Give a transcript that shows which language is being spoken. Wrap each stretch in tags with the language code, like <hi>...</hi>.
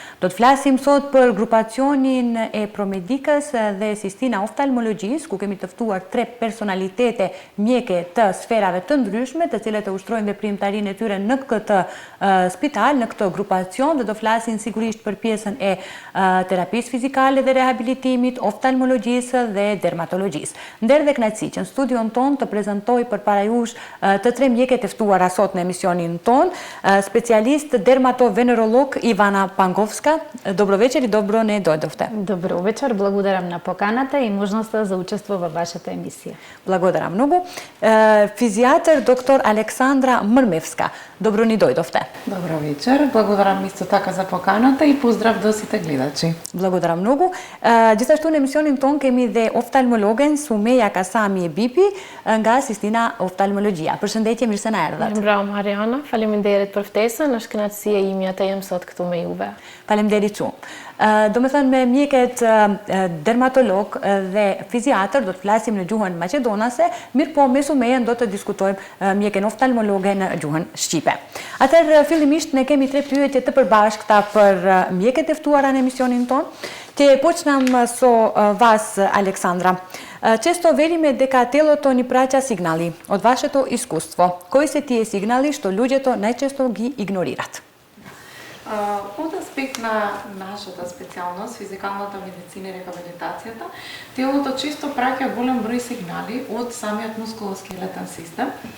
<sq>Do të flasim sot për grupacionin e Promedikës dhe Sistina Oftalmologjisë, ku kemi të ftuar 3 personalitete mjeke të sferave të ndryshme, të cilët e ushtrojnë veprimtarinë e tyre në këtë spital, në këtë grupacion, dhe do flasin sigurisht për pjesën e terapisë fizikale dhe rehabilitimit, oftalmologjisë dhe dermatologjisë. Nder dhe kënaqësi që në studion ton të prezentoj përpara jush të 3 mjeket e ftuara sot në emisionin ton, specialist dermatovenerolog Ивана Панговска.</sq> <mk>Добро вечер и добро не дојдовте. Добро вечер, благодарам на поканата и можноста за учество во вашата емисија. Благодарам многу. Физијатар доктор Александра Мрмевска. Добро ни дојдовте. Добро вечер, благодарам исто така за поканата и поздрав до сите гледачи. Благодарам многу.</mk> <sq>Gjithashtu në emisionin ton kemi dhe oftalmologen Sumeja Kasami Bipi nga Sistina Oftalmologjia. Përshëndetje, mirë se na erdhët. Bravo Mariana, faleminderit për ftesën, është kënaqësi e ime të jem sot këtu me juve. Faleminderit shumë. Do me thënë me mjeket dermatolog dhe fiziatër do të flasim në gjuhën maqedonase, mirë po me Sumejen do të diskutojmë mjeken oftalmologe në gjuhën shqipe. Atëherë fillimisht ne kemi 3 pyetje të përbashkëta për mjeket e ftuara në emisionin ton.</sq> <mk>Ќе počnam so vas, Aleksandra. Često velime дека телото ни праќа сигнали. Од вашето искуство, кои се тие сигнали што луѓето најчесто ги игнорират? Од аспект на нашата специјалност, физикалната медицина и рехабилитацијата, телото често праќа голем број сигнали од самиот мускулоскелетен систем.</mk>